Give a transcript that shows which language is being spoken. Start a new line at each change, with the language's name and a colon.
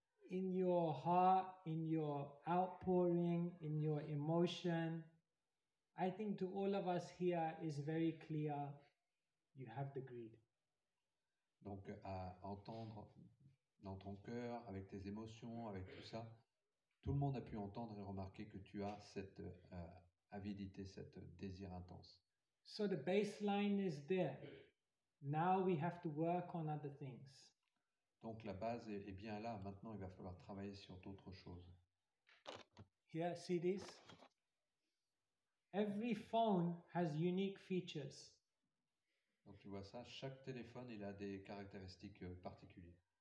English: In your heart, in your outpouring, in your emotion, I think to all of us here is very clear, you have the greed.
French: Donc à entendre dans ton cœur, avec tes émotions, avec tout ça, tout le monde a pu entendre et remarquer que tu as cette avidité, cette désir intense.
English: So the baseline is there. Now we have to work on other things.
French: Donc la base est bien là. Maintenant, il va falloir travailler sur d'autres choses.
English: Here, see this? Every phone has unique features.
French: Donc tu vois ça, chaque téléphone, il a des caractéristiques particulières.